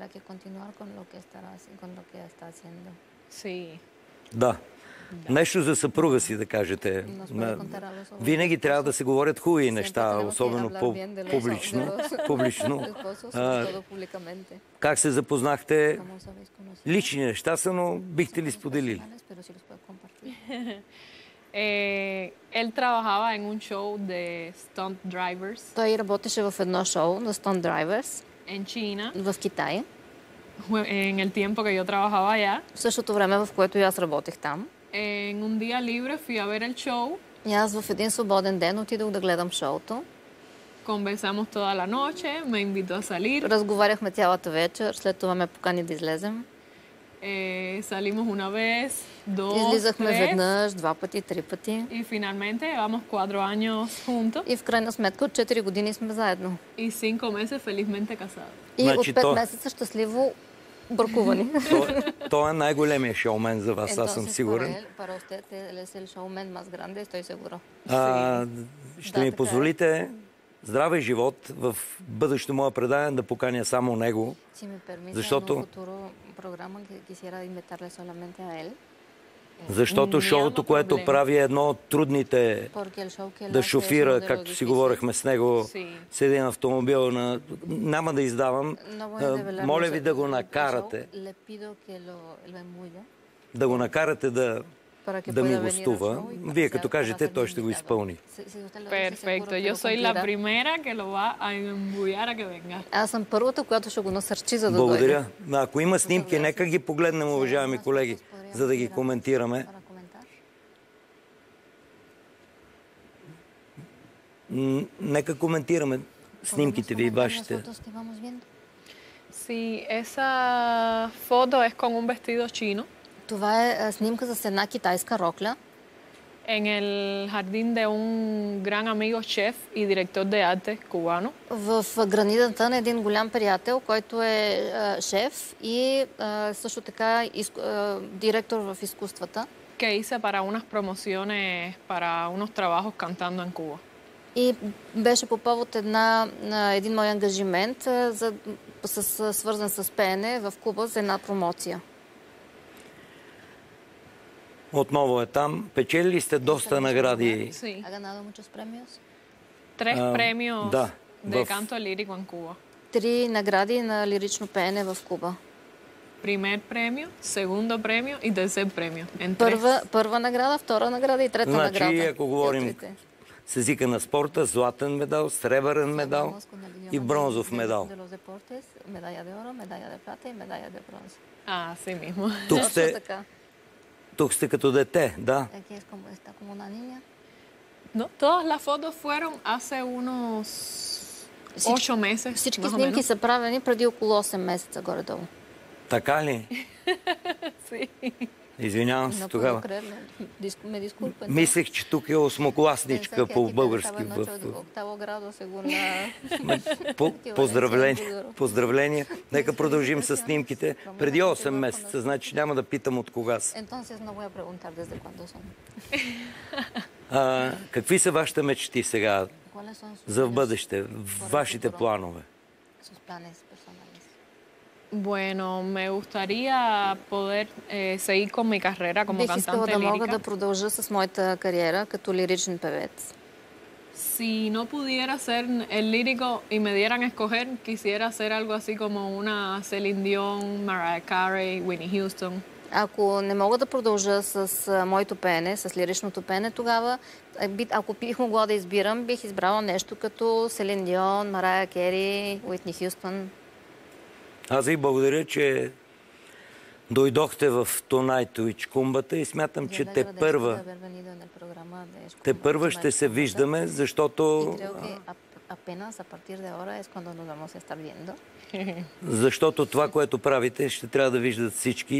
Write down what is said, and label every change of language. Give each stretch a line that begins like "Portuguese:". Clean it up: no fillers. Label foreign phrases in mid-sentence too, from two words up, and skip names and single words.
Bulgarian: Да. Нещо за съпруга си да кажете. Винаги трябва да се говорят хубави неща, особено публично. Как се запознахте? Лични неща са, но бихте ли споделили?
Spanish: Él trabajaba en un show de
English: stunt drivers.
Bulgarian: Той работеше в едно шоу на
English: stunt drivers
Spanish: en China.
Bulgarian: В Китай.
Spanish: En el tiempo que yo trabajaba allá.
Bulgarian: В същото време, в което и аз работех там.
Spanish: En un día libre fui a ver el show.
Bulgarian: И аз в един свободен ден отидох да гледам шоуто.
Spanish: Conversamos toda la noche, me invitó a salir.
Bulgarian: Разговаряхме цялата вечер, след това ме покани да излезем.
Spanish: Salimos una vez, dos,
Bulgarian: Излизахме
Spanish: tres,
Bulgarian: веднъж, 2 пъти, 3 пъти.
Spanish: y finalmente llevamos 4 años juntos
Bulgarian: И в крайна сметка от 4 години сме заедно.
Spanish: y 5 meses felizmente casados.
Bulgarian: И Значи от 5 то- месеца щастливо бъркувани. Той е най-големия шоумен за вас, аз съм сигурен.
Spanish: Para usted es el showman más grande, estoy seguro.
Bulgarian: Ще Да, ми така е. позволите здраве живот в бъдещо мое предаване да поканя само него,
Spanish: Si me permite,
Bulgarian: защото,
Spanish: en un futuro programa que quisiera invitarle solamente a él,
Bulgarian: защото Няма шоуто, което проблем. прави е едно от трудните
Spanish: porque el show que él
Bulgarian: да
Spanish: hace es uno
Bulgarian: шофира,
Spanish: de los
Bulgarian: както си
Spanish: difíciles.
Bulgarian: говорихме с него,
Spanish: Sí.
Bulgarian: с един автомобил. Няма да издавам.
Spanish: No voy a develar
Bulgarian: Моля
Spanish: mucho
Bulgarian: ви да го
Spanish: del
Bulgarian: накарате,
Spanish: show. Le pido que lo emule
Bulgarian: да го накарате да
Spanish: para que
Bulgarian: да ми
Spanish: pueda venir al
Bulgarian: гостува.
Spanish: show y para
Bulgarian: Вие
Spanish: ser-
Bulgarian: като
Spanish: para
Bulgarian: кажете,
Spanish: ser
Bulgarian: той
Spanish: mi
Bulgarian: ще го
Spanish: invitado.
Bulgarian: изпълни.
Spanish: Si usted lo dice, Perfecto, seguro que yo lo soy la cumplirá. primera que lo va a embullar a que venga.
Bulgarian: Аз съм първата, която ще го насърчи, за да Благодаря. дойде. Ако има снимки, нека ги погледнем, уважаеми колеги, за да ги коментираме.
Spanish: Para comentar.
Bulgarian: Нека коментираме снимките ви и
Spanish: Podemos comentar las
Bulgarian: вашите.
Spanish: fotos que vamos viendo. Sí, esa foto es con un vestido chino
Bulgarian: Това е снимка с една китайска рокля
Spanish: en el jardín de un gran amigo chef y director de arte cubano.
Bulgarian: в градината на един голям приятел, който е шеф и също така директор в изкуствата.
Spanish: Que hice para unas promociones, para unos trabajos cantando en Cuba.
Bulgarian: И беше по повод един мой ангажимент, свързан с пеене в Куба за една промоция. Отново е там. Печелили сте доста награди.
Spanish: Sí, Ha ganado muchos premios. 3 premios
Bulgarian: da,
Spanish: de
Bulgarian: в-
Spanish: canto lírico en Cuba.
Bulgarian: 3 награди на лирично пеене в Куба.
Spanish: Primer premio, segundo premio y tercer premio. En tres.
Bulgarian: Първа награда, втора награда и трета Значи, награда. ако говорим с езика на спорта, златен медал, сребърен медал и бронзов медал.
Spanish: Медалля de oro, medalla de plata y medalla de bronce. Así mismo.
Bulgarian: Тук Точно сте, така. тук сте като дете, да.
Spanish: Aquí está como una niña. No, todas las fotos fueron hace unos 8 meses.
Bulgarian: Всички
Spanish: más o
Bulgarian: снимки
Spanish: menos.
Bulgarian: са правени преди около 8 месеца горе-долу. Така ли?
Spanish: Sí.
Bulgarian: Извинявам се
Spanish: No
Bulgarian: тогава.
Spanish: puedo creerlo. Me disculpen.
Bulgarian: Мислех, че тук е осмокласничка
Spanish: Pensé que
Bulgarian: по
Spanish: aquí
Bulgarian: български.
Spanish: estaba en octavo grado, según
Bulgarian: Поздравления. Поздравления. Нека продължим с снимките. Преди 8 месеца, значи няма да питам от кога са.
Spanish: Entonces no voy a preguntar desde cuándo son.
Bulgarian: Какви са вашите мечти сега
Spanish: ¿Cuáles son sus
Bulgarian: за в
Spanish: sueños
Bulgarian: бъдеще, вашите планове?
Spanish: sus planes personales? Bueno, me gustaría poder seguir con mi carrera como
Bulgarian: Бих искала
Spanish: cantante
Bulgarian: да мога да
Spanish: lírica.
Bulgarian: продължа с моята кариера като лиричен певец.
Spanish: Si no pudiera ser el lírico y me dieran a escoger, quisiera hacer algo así como una Celine Dion, Mariah Carey, Whitney Houston.
Bulgarian: Ако не мога да продължа с моето пеене, с лиричното пеене, тогава, ако бих могла да избирам, бих избрала нещо като Селин Дион, Марая Кери, Уитни Хюстън. Аз ви благодаря, че дойдохте в Tonight with Кумбата и смятам, че те първа ще се виждаме, защото това, което правите, ще трябва да виждат всички.